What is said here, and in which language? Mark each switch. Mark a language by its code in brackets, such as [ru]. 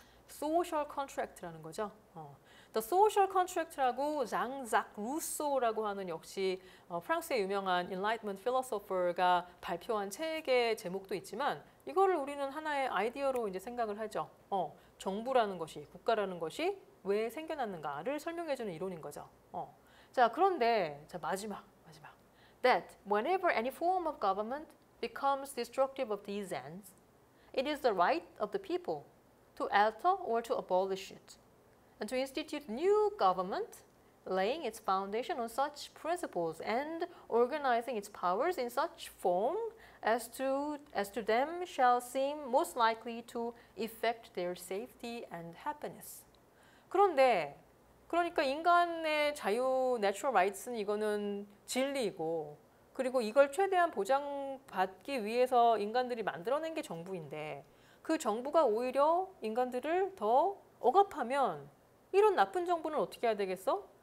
[ko] social contract라는 거죠. The social contract라고 장작 루소라고 하는 역시 프랑스의 유명한 Enlightenment philosopher가 발표한 책의 제목도 있지만 이거를 우리는 하나의 아이디어로 이제 생각을 하죠. 정부라는 것이 국가라는 것이 왜 생겨났는가를 설명해주는 이론인 거죠. 자, 그런데 자 마지막. [en] That whenever any form of government becomes destructive of these ends, it is the right of the people to alter or to abolish it, and to institute new government, laying its foundation on such principles and organizing its powers in such form as to them shall seem most likely to effect their safety and happiness. [ko] 그런데 그러니까 인간의 자유, natural rights는 이거는 진리이고 그리고 이걸 최대한 보장받기 위해서 인간들이 만들어낸 게 정부인데 그 정부가 오히려 인간들을 더 억압하면 이런 나쁜 정부는 어떻게 해야 되겠어?